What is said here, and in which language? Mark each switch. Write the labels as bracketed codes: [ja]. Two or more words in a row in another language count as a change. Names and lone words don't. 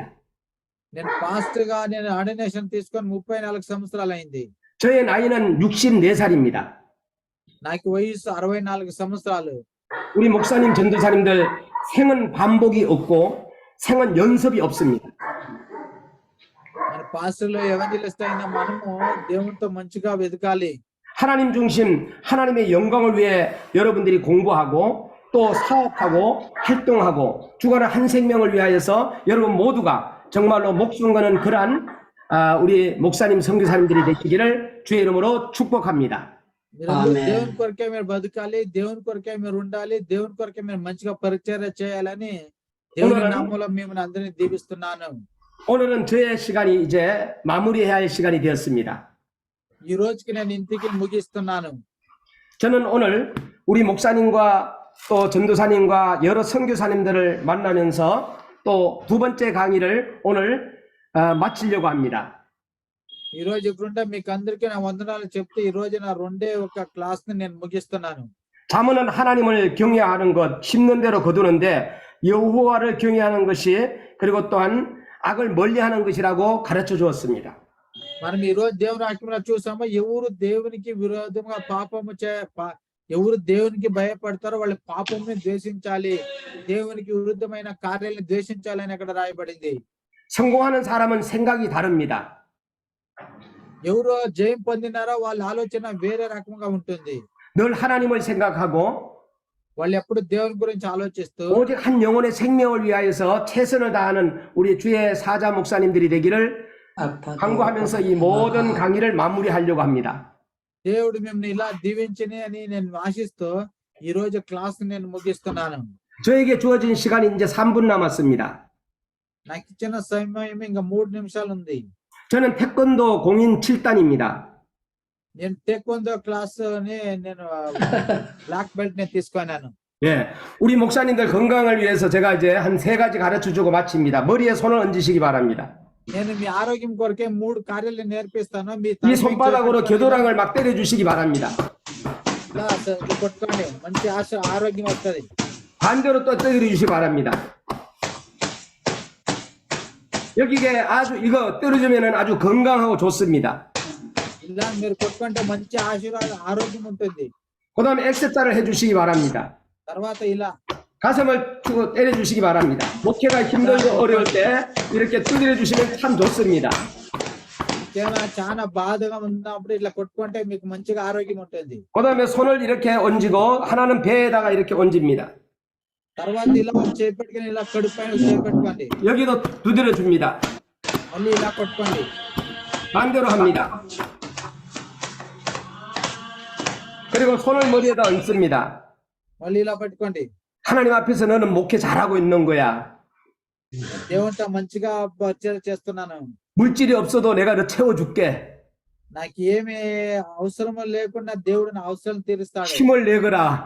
[te] నేను పాస్టర్ గా నేను ఆర్డినేషన్ తీసుకొని 34 సంవత్సరాలు అయింది. [ko] 저의 나이는 64살입니다. [te] నాకు వయసు 64 సంవత్సరాలు. [ko] 우리 목사님, 전도사님들 생은 반복이 없고 생은 연습이 없습니다. [te] మన పాస్టర్లు ఎవెంజలిస్ట్ అయిన మనము దేవునితో మంచిగా వెతకాలి. [ko] 하나님 중심, 하나님의 영광을 위해 여러분들이 공부하고 또 사업하고 활동하고 주관한 한 생명을 위하여서 여러분 모두가 정말로 목숨 거는 그러한 우리 목사님, 선교사님들이 되시기를 주의 이름으로 축복합니다. [te] మీరందరూ ఆమేన్. దేవుని కొరకే మీరు బతకాలి, దేవుని కొరకే మీరు ఉండాలి, దేవుని కొరకే మీరు మంచిగా పరిచర్య చేయాలని దేవుని [ko] 오늘은- [te] నామములో మిమ్మల్ని అందరినీ దీవిస్తున్నాను. [ko] 오늘은 저의 시간이 이제 마무리해야 할 시간이 되었습니다. [te] ఈ రోజుకి నేను ఇంటికి ముగిస్తున్నాను. [ko] 저는 오늘 우리 목사님과 또 전도사님과 여러 선교사님들을 만나면서 또 두 번째 강의를 오늘 마치려고 합니다. [te] ఈ రోజు ఇప్పుడుంటే మీకు అందరికీ నా వందనాలు చెప్తే ఈ రోజు నా రెండే ఒక క్లాస్ ని నేను ముగిస్తున్నాను. [ko] 잠언은 하나님을 경외하는 것, 심는 대로 거두는데 여호와를 경외하는 것이 그리고 또한 악을 멀리하는 것이라고 가르쳐 주었습니다. [te] మనం ఈ రోజు దేవుని వాక్యంలో చూసాము, ఎవరు దేవునికి విరోధంగా ఎవరు దేవునికి భయపడతారో వాళ్ళు పాపముని ద్వేషించాలి, దేవునికి విరుద్ధమైన కార్యాలను ద్వేషించాలి అని అక్కడ రాయబడింది. [ko] 성공하는 사람은 생각이 다릅니다. [te] ఎవరు జయం పొందినారో వాళ్ళ ఆలోచన వేరే రకంగా ఉంటుంది. [ko] 늘 하나님을 생각하고 [te] వాళ్ళు ఎప్పుడు దేవుని గురించి ఆలోచిస్తూ [ko] 오직 한 영혼의 생명을 위하여서 최선을 다하는 우리 주의 사자 목사님들이 되기를 강구하면서 이 모든 강의를 마무리하려고 합니다. [te] దేవుడు మిమ్మల్ని ఇలా దీవించని అని నేను ఆశిస్తూ ఈ రోజు క్లాస్ నేను ముగిస్తున్నాను. [ko] 저에게 주어진 시간이 이제 3분 남았습니다. [te] నాకు ఇచ్చిన సమయం ఇంకా 3 నిమిషాలు ఉంది. [ko] 저는 태권도 공인 7단입니다. [te] నేను టేక్వొందో క్లాస్ ని నేను [en] black belt [te] ని తీసుకున్నాను. [ko] 예, 우리 목사님들 건강을 위해서 제가 이제 한 3가지 가르쳐 주고 마칩니다. 머리에 손을 얹으시기 바랍니다. [te] నేను మీ ఆరోగ్యం కొరకే 3 కార్యాలు నేర్పిస్తాను. మీ [ko] 이 손바닥으로 겨드랑이를 막 때려 주시기 바랍니다. [te] కొట్టుకోండి, మంచి ఆరోగ్యం వస్తుంది. [ko] 반대로 또 때려 주시기 바랍니다. 여기에 아주 이거 때려주면은 아주 건강하고 좋습니다. [te] ఇలా మీరు కొట్టుకుంటే మంచి ఆరోగ్యం ఉంటుంది. [ko] 그다음에 X자를 해주시기 바랍니다. [te] తర్వాత ఇలా [ko] 가슴을 주고 때려주시기 바랍니다. 목회가 힘들고 어려울 때 이렇게 두드려 주시면 참 좋습니다. [te] ఏమైనా చాలా బాధగా ఉన్నప్పుడు ఇట్లా కొట్టుకుంటే మీకు మంచిగా ఆరోగ్యం ఉంటుంది. [ko] 그다음에 손을 이렇게 얹고 하나는 배에다가 이렇게 얹습니다. [te] తర్వాత ఇలా చేపెట్టుకుని ఇలా కడుపు పైన చేపెట్టుకోండి, [ko] 여기도 두드려 줍니다. [te] మళ్ళీ ఇలా కొట్టుకోండి. [ko] 반대로 합니다. 그리고 손을 머리에다 얹습니다. [te] మళ్ళీ ఇలా పట్టుకోండి. [ko] 하나님 앞에서 너는 목회 잘하고 있는 거야. [te] దేవునితో మంచిగా పరిచయం చేస్తున్నాను. [ko] 물질이 없어도 내가 너 채워줄게. [te] నాకు ఏమి అవసరమో లేకుండా దేవుడు నా అవసరం తీరుస్తాడు. [ko] 힘을 내거라.